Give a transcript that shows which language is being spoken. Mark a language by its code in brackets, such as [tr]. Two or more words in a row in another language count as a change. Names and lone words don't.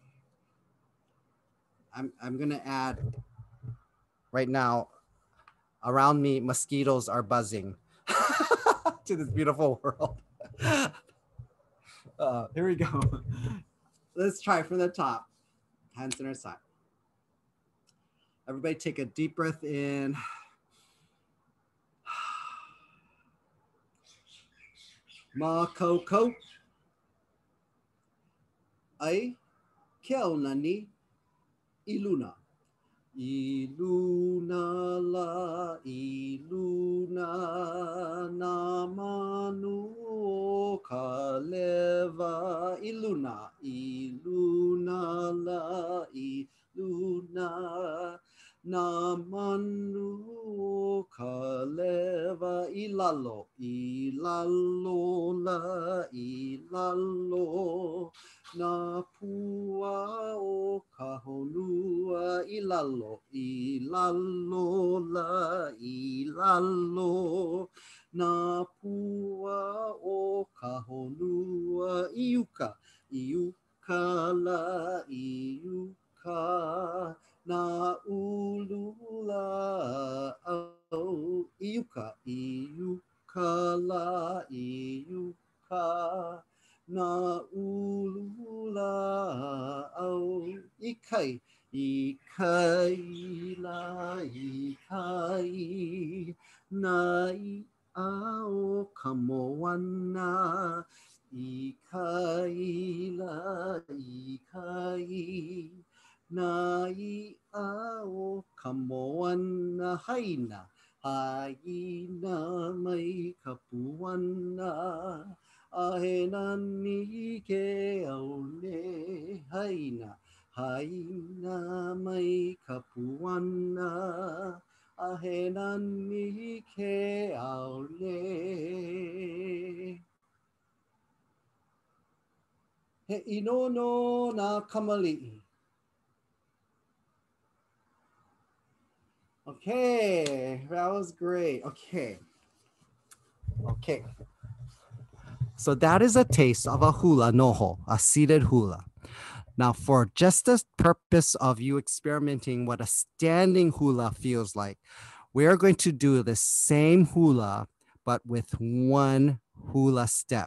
[en] I'm gonna add right now, around me, mosquitoes are buzzing to this beautiful world. Here we go. Let's try from the top. Hands in our side. Everybody take a deep breath in. [haw] Ma koko. Ai keonani iluna. Iluna la iluna namanu kaleva iluna iluna la iluna namanu kaleva ilalo ilalo la ilalo na pua o kahonua ilalo ilalo la ilalo na pua o kahonua iuka iuka la iuka na ulula au iuka iuka la iuka na ulula au ikai ikai la ikai na I ao kamoana ikai la ikai na I ao kamoana haina haina mai kapuana ahena ni ke aule haina haina mai kapuana ahena ni ke aule he inono na kamali'i. [en] Okay, that was great. Okay. So that is a taste of a [haw] hula noho, [en] a seated hula. Now, for just the purpose of you experimenting what a standing hula feels like, we are going to do the same hula, but with one hula step.